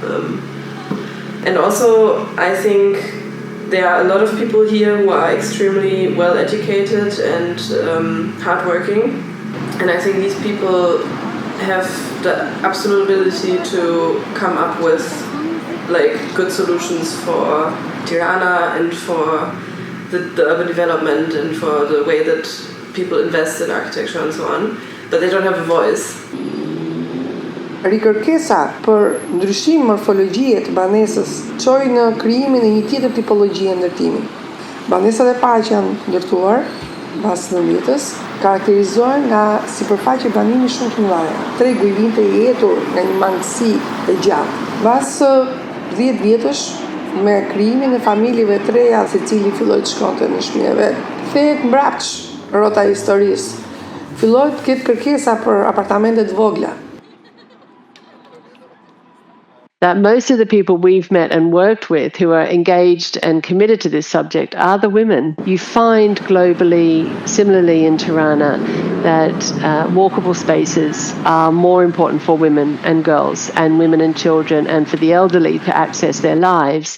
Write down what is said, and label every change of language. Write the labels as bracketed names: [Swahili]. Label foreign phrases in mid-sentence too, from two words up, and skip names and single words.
[English] And also, I think there are a lot of people here who are extremely well educated and hardworking, and I think these people have the absolute ability to come up with like good solutions for Tirana and for the urban development and for the way that people invest in architecture and so on, but they don't have a voice. [Albanian] Rikërkesa për ndryshim morfologjie të banesës çoi në krijimin e një tjetër tipologjie ndërtimi. Banesat e para që janë ndërtuar pas 90-s karakterizohen nga sipërfaqe banimi shumë të mëdha. Tregu i vinte i etur nga një mangësi e gjatë. Pas 10 vjetësh me krijimin e familjeve të reja, secili filloi të shkonte në shtëpinë e vet, kthehet mbrapsht rrota e historisë. Filloi të ketë kërkesa për apartamente të vogla. [English] That most of the people we've met and worked with who are engaged and committed to this subject are the women. You find globally, similarly in Tirana, that walkable spaces are more important for women and girls and women and children and for the elderly to access their lives.